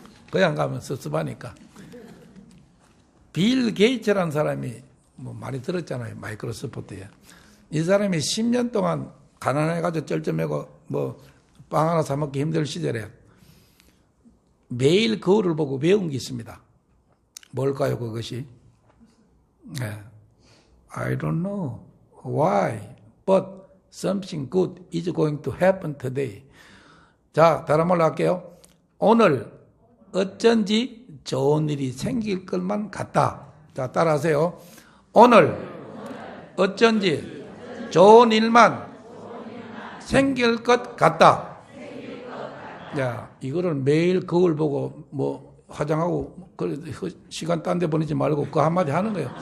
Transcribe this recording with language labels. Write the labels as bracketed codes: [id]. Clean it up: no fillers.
[ko] 그냥 가면 섭섭하니까. 빌 게이츠라는 사람이 뭐 많이 들었잖아요, 마이크로소프트에. 이 사람이 10년 동안 가난해가지고 쩔쩔매고 뭐 빵 하나 사 먹기 힘들 시절에 매일 거울을 보고 외운 게 있습니다. 뭘까요, 그것이? 네. [en] I don't know why, but something good is going to happen today. [ko] 자, 다른 말로 할게요. 오늘 어쩐지 좋은 일이 생길 것만 같다. 자, 따라하세요. 오늘 어쩐지 좋은 일만 생길 것 같다. 야, 이거를 매일 거울 보고 뭐 화장하고 시간 딴 데 보내지 말고 그거 한마디 하는 거예요.